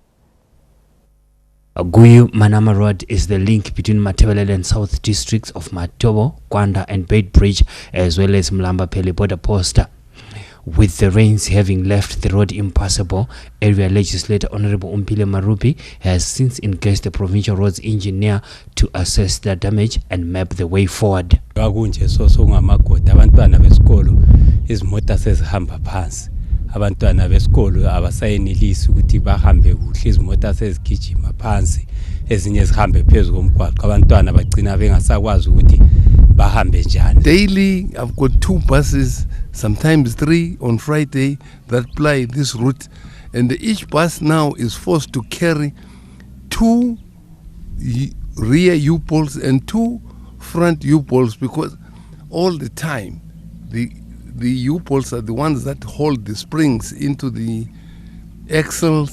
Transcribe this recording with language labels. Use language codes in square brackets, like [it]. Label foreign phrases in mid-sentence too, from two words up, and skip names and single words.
[en] Guyu-Manama Road is the link between Matebelele and South districts of Matobo, Kwanda and Beitbridge, as well as Mlamba-Pele border post. With the rains having left the road impassable, area legislator Honorable Umpile Marubi has since engaged the provincial roads engineer to assess the damage and map the way forward. [nd] Abantwana besikolo izimota sezihamba phansi. Abantwana besikolo abasayenelisi ukuthi bahambe kuhle, izimota sezigijima phansi, ezinye zihambe phezulu komgwaqo. Abantwana bagcina bengasakwazi ukuthi bahambe njani. [en] Daily I've got 2 buses, sometimes 3 on Friday, that ply this route, and each bus now is forced to carry 2 rear U-poles and 2 front U-poles, because all the time the U-poles are the ones that hold the springs into the axles.